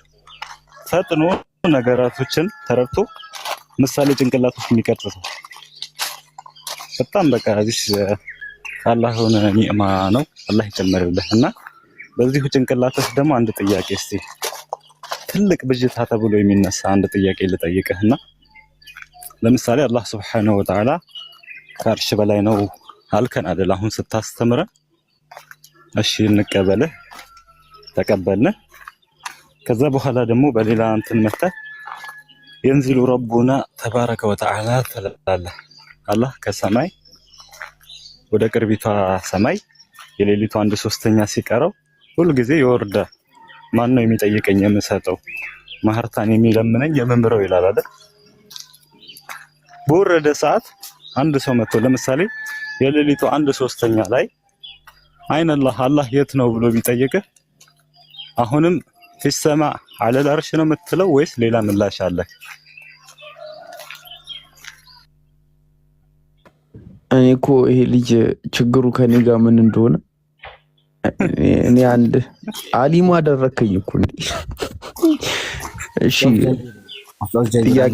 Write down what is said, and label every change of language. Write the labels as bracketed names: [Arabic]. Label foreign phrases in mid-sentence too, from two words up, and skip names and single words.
[Amharic] ፈጥኖ ነገራቶችን ተረድቶ ምሳሌ ጭንቅላት ውስጥ የሚቀርጽ ሰው በጣም በቃ እዚህ አላህ ሆነ ኒዕማ ነው። አላህ ይጨምርልህ። እና በዚሁ ጭንቅላት ውስጥ ደግሞ አንድ ጥያቄ እስቲ ትልቅ ብጅታ ተብሎ የሚነሳ አንድ ጥያቄ ልጠይቅህና ለምሳሌ አላህ [Arabic] سبحانه وتعالى [Amharic] ከአርሽ በላይ ነው አልከን አይደል? አሁን ስታስተምረን እሺ እንቀበልህ ተቀበልን። ከዛ በኋላ ደግሞ በሌላ እንትን መጣ [Arabic] ينزل ربنا تبارك وتعالى [Amharic] ትላለህ። አላህ ከሰማይ ወደ ቅርቢቷ ሰማይ የሌሊቱ 1/3 ሲቀረው ሁሉ ጊዜ ይወርዳል። ማን ነው የሚጠይቀኝ የምሰጠው ማህርታን የሚለምነኝ የምምረው ይላል አይደል? በወረደ ሰዓት አንድ ሰው መጥቶ ለምሳሌ የሌሊቱ 1/3 ላይ አይን አላህ የት ነው ብሎ ቢጠይቅህ አሁንም ፍሰማ [Arabic] على العرش [Amharic] ነው የምትለው ወይስ ሌላ ምላሽ አለ? እኔ እኮ ይሄ ልጅ ችግሩ ከኔ ጋር ምን እንደሆነ እኔ አንድ አሊሙ አደረከኝ እኮ እንዴ። እሺ ጥያቄ